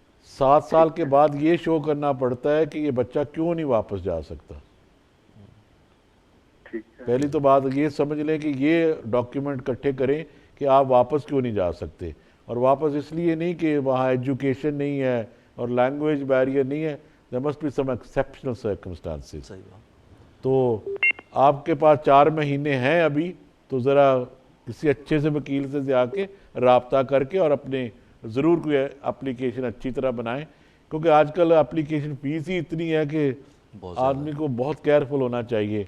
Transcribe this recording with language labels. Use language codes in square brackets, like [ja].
[ur] 7 سال کے بعد یہ شو کرنا پڑتا ہے کہ یہ بچہ کیوں نہیں واپس جا سکتا. ٹھیک ہے. پہلی تو بات یہ سمجھ لیں کہ یہ ڈاکیومنٹ اکٹھے کریں کہ آپ واپس کیوں نہیں جا سکتے, اور واپس اس لیے نہیں کہ وہاں ایجوکیشن نہیں ہے اور لینگویج بیریئر نہیں ہے. [en] there must be some exceptional circumstances. [ur] صحیح بات. تو آپ کے پاس 4 مہینے ہیں ابھی, تو ذرا کسی اچھے سے وکیل سے جا کے رابطہ کر کے اور اپنے ضرور کوئی اپلیکیشن اچھی طرح بنائیں, کیونکہ آج کل اپلیکیشن فیس ہی اتنی ہے کہ بہت زیادہ. آدمی کو بہت کیئرفل ہونا چاہیے.